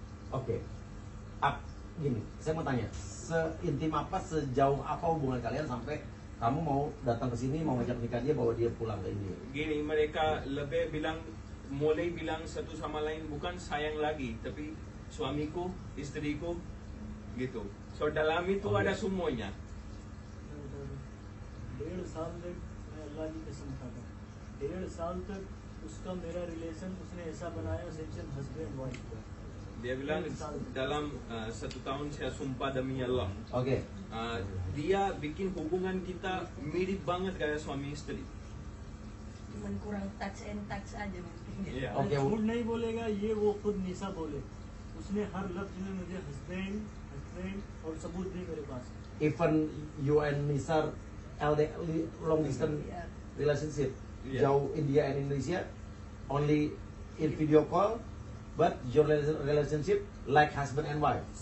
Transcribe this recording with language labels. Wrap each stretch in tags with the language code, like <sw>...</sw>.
<id>Oke. Gini, saya mau tanya, seintim apa, sejauh apa hubungan kalian sampai kamu mau datang ke sini, mau ngajak nikah dia, bawa dia pulang ke India? Gini, mereka lebih mulai bilang satu sama lain bukan sayang lagi, tapi suamiku, istriku, gitu. So dalam itu ada semuanya.</id> <hi>1.5 साल तक मैं अल्लाह की कसम खाता हूँ, 1.5 साल तक उसका मेरा रिलेशन उसने ऐसा बनाया जैसे हस्बैंड वाइफ का.</hi> <id>Dia bilang dalam 1 tahun saya sumpah demi Allah. Oke. Dia bikin hubungan kita mirip banget kayak suami istri. Cuman kurang</id> <en>touch and touch</en> <id>aja mungkin. Iya. Oke.</id> <hi>झूठ नहीं बोलेगा, ये वो खुद निशा बोले. उसने हर लफ्ज में मुझे हस्बैंड और सबूत भी मेरे पास है.</hi> <en>Even you and Nisar long distance Yeah. relationship, Yeah. jauh India and Indonesia, only in video call, but your relationship like husband and wife.</en>